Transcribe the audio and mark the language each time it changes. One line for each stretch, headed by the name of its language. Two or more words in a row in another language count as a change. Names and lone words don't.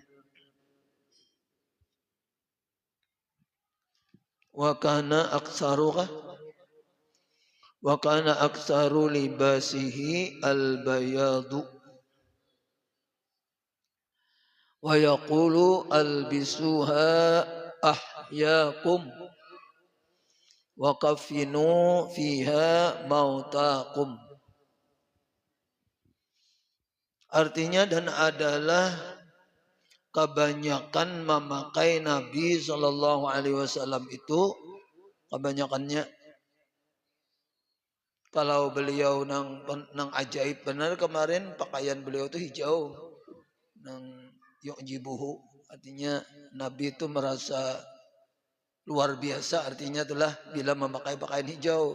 Arabic: وكان أكثر لباسه البياض ويقول ألبسوها أحياكم وكفنوا فيها موتاكم.
Banjar: Artinya dan adalah kebanyakan memakai Nabi
Arabic: صلى الله عليه وسلم
Banjar: itu kebanyakannya. Kalau beliau nang ajaib benar kemarin pakaian beliau itu hijau nang yu'jibuhu, artinya Nabi itu merasa luar biasa, artinya itulah bila memakai pakaian hijau.